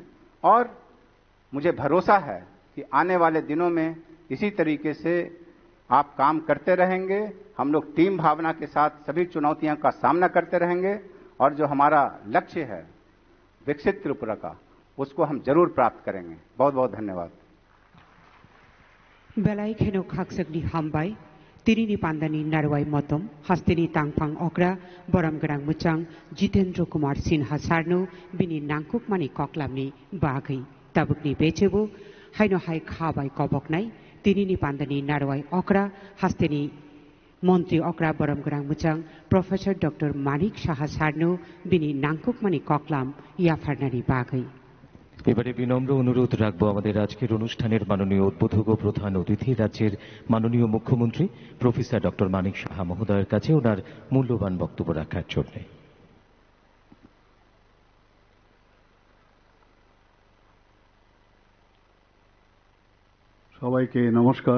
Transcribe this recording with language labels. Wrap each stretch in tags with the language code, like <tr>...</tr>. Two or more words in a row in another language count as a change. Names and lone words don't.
<hi>और मुझे भरोसा है कि आने वाले दिनों में इसी तरीके से आप काम करते रहेंगे। हम लोग टीम भावना के साथ सभी चुनौतियों का सामना करते रहेंगे, और जो हमारा लक्ष्य है विकसित त्रिपुरा का, उसको हम जरूर प्राप्त करेंगे। बहुत बहुत धन्यवाद।</hi> <trp>बेलाई खेनो खाकसकनी हामबाय तिरिनी पांदानी नारवाई मतम हास्तेनी तांगफांग अक्रा बरम गरांग मुचांग जितेंद्र कुमार सिन्हा सारनो बिनी नांकुक मानी कक्लामनी बागै ताबुकनी बेचेबो हाइनो हाइ खाबाय कबकनाय तिरिनी पांदानी नारवाई अक्रा हास्तेनी मन्त्री अक्रा बरम गरांग मुचांग प्रोफेसर डॉक्टर मानिक साहा सारनो बिनी नांकुक मानी कक्लाम याफारनानी बागै।</trp> <bn>এবারে বিনম্র অনুরোধ রাখবো আমাদের আজকের অনুষ্ঠানের মাননীয় উদ্বোধক ও প্রধান অতিথি রাজ্যের মাননীয় মুখ্যমন্ত্রী প্রফেসর ডক্টর মানিক সাহা মহোদয়ের কাছে ওনার মূল্যবান বক্তব্য রাখার জন্য। সবাইকে নমস্কার।</bn>